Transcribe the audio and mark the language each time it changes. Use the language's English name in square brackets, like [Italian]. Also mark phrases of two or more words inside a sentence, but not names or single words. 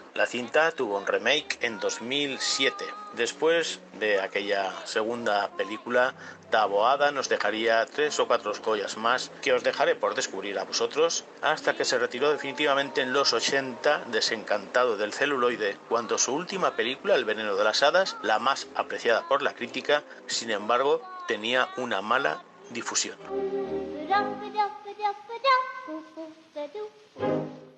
[Spanish] La cinta tuvo un remake en 2007. Después de aquella segunda película, Taboada nos dejaría 3 o 4 joyas más que os dejaré por descubrir a vosotros, hasta que se retiró definitivamente en los 80, desencantado del celuloide, cuando su última película, El veneno de las hadas, la más apreciada por la crítica, sin embargo, tenía una mala difusión. Ba-da-ba-da-ba-da-ba-da,